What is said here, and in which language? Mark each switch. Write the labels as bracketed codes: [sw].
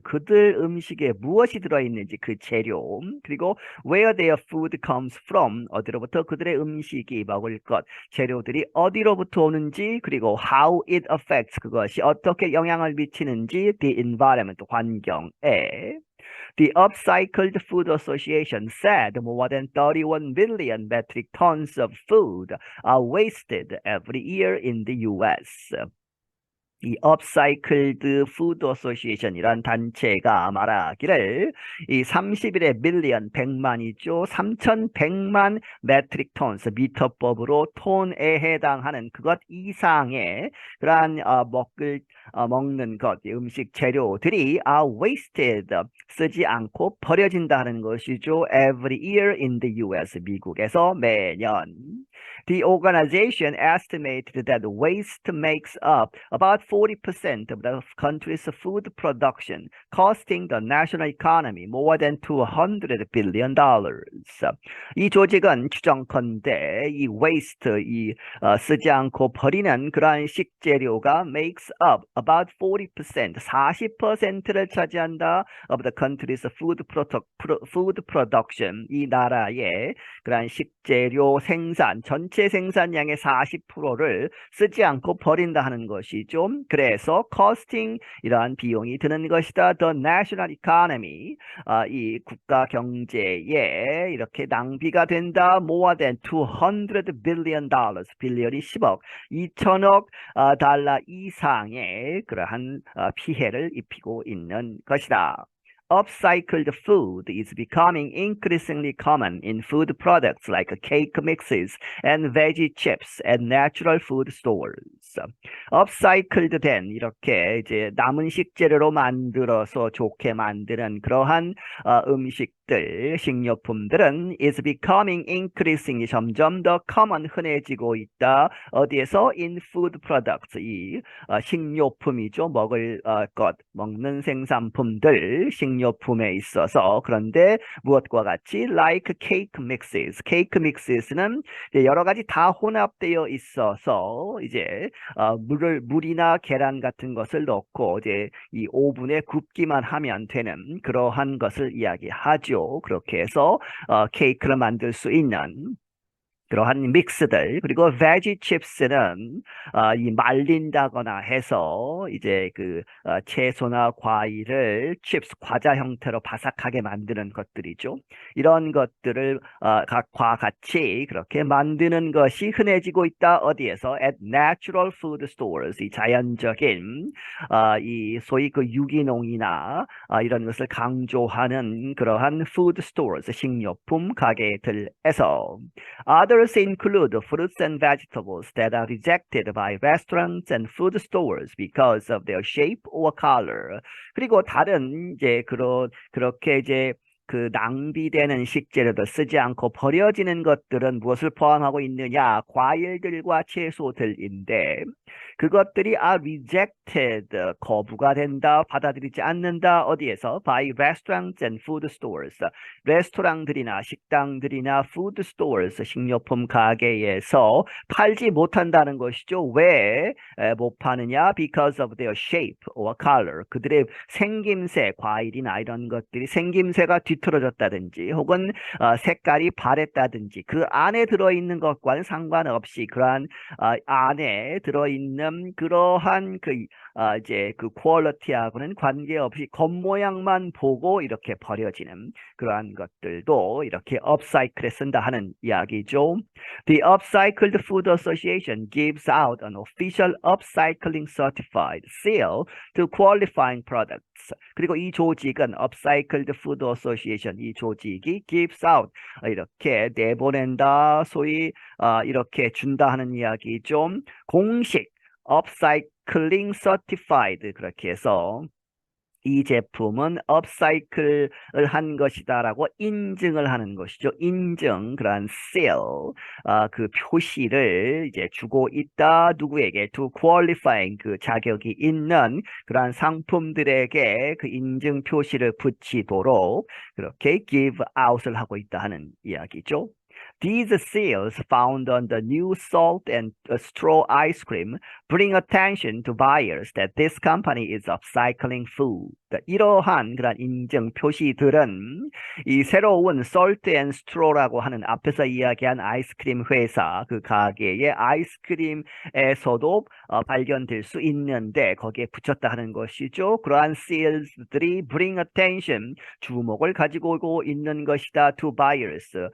[ko] 그들 음식에 무엇이 들어있는지 그 재료, 그리고 [en] where their food comes from, [ko] 어디로부터 그들의 음식이 먹을 것, 재료들이 어디로부터 오는지, 그리고 [en] how it affects, [ko] 그것이 어떻게 영향을 미치는지 [en] the environment, [ko] 환경에. [en] The Upcycled Food Association said more than 31 million metric tons of food are wasted every year in the US. [ko] 이 Upcycled Food Association이란 단체가 말하기를 이 30일의 밀리언 100만이죠. 3,100만 메트릭 톤스 미터법으로 톤에 해당하는 그것 이상의 그러한 먹는 것 음식 재료들이 [en] are wasted [ko] 쓰지 않고 버려진다는 것이죠. [en] Every year in the US [ko] 미국에서 매년. [en] The organization estimated that waste makes up about 40% of the country's food production, costing the national economy more than $200 billion. [ko] 이 조직은 추정컨대 이 waste, 쓰지 않고 버리는 그러한 식재료가 [en] makes up about 40%, [ko] 40%를 차지한다 [en] of the country's food production, [ko] 이 나라의 그러한 식재료 생산, 전체 생산량의 40%를 쓰지 않고 버린다 하는 것이죠. 그래서 [en] costing, [ko] 이러한 비용이 드는 것이다. [en] The national economy, [ko] 이 국가 경제에 이렇게 낭비가 된다. [en] More than $200 billion, [ko] 빌리언이 10억, 2천억 달러 이상의 그러한 피해를 입히고 있는 것이다. [en] Upcycled food is becoming increasingly common in food products like cake mixes and veggie chips at natural food stores. [ko] Upcycled 된 이렇게 이제 남은 식재료로 만들어서 좋게 만드는 그러한 음식들, 식료품들은 [en] is becoming increasingly [ko] 점점 더 [en] common [ko] 흔해지고 있다. 어디에서? [en] In food products, [ko] 이 식료품이죠. 먹을 것, 먹는 생산품들, 식료품에 있어서. 그런데 무엇과 같이 [en] like cake mixes, [ko] cake mixes는 여러 가지 다 혼합되어 있어서 이제 물이나 계란 같은 것을 넣고 이제 이 오븐에 굽기만 하면 되는 그러한 것을 이야기하죠. 그렇게 해서 케이크를 만들 수 있는 그러한 믹스들, 그리고 베지 칩스는 이 말린다거나 해서 이제 그 채소나 과일을 칩스 과자 형태로 바삭하게 만드는 것들이죠. 이런 것들을 각과 같이 그렇게 만드는 것이 흔해지고 있다. 어디에서? [en] At natural food stores, [ko] 이 자연적인 이 소위 그 유기농이나 이런 것을 강조하는 그러한 [en] food stores, [ko] 식료품 가게들에서. [en] Others include fruits and vegetables that are rejected by restaurants and food stores because of their shape or color. [ko] 그리고 다른 이제 그렇게 이제 그 낭비되는 식재료도 쓰지 않고 버려지는 것들은 무엇을 포함하고 있느냐? 과일들과 채소들인데 그것들이 [en] are rejected, [ko] 거부가 된다, 받아들이지 않는다. 어디에서? [en] By restaurants and food stores. [ko] 레스토랑들이나 식당들이나 [en] food stores, [ko] 식료품 가게에서 팔지 못한다는 것이죠. 왜 못 파느냐? [en] Because of their shape or color. [ko] 그들의 생김새, 과일이나 이런 것들이 생김새가 뒤틀어졌다든지 혹은 색깔이 바랬다든지 그 안에 들어있는 것과는 상관없이 그러한 안에 들어있는 그러한 이제 그 퀄리티하고는 관계없이 겉모양만 보고 이렇게 버려지는 그러한 것들도 이렇게 업사이클에 쓴다 하는 이야기죠. [en] The Upcycled Food Association gives out an official upcycling certified seal to qualifying products. [ko] 그리고 이 조직은 Upcycled Food Association, 이 조직이 [en] gives out, [ko] 이렇게 내보낸다, 소위 이렇게 준다 하는 이야기죠. 공식 Upcycling Certified, 그렇게 해서 이 제품은 업사이클을 한 것이다라고 인증을 하는 것이죠. 인증, 그러한 seal, 그 표시를 이제 주고 있다. 누구에게? [en] To qualifying, [ko] 그 자격이 있는 그러한 상품들에게 그 인증 표시를 붙이도록 그렇게 [en] give out [ko] 을 하고 있다 하는 이야기죠. [en] These seals found on the new salt and straw ice cream bring attention to buyers that this company is upcycling food. [ko] 이러한 그런 인증 표시들은 이 새로운 salt and straw라고 하는 앞에서 이야기한 아이스크림 회사 그 가게의 아이스크림에서도 발견될 수 있는데 거기에 붙였다 하는 것이죠. 그러한 seals들이 [en] bring attention, [ko] 주목을 가지고 오고 있는 것이다 [en] to buyers.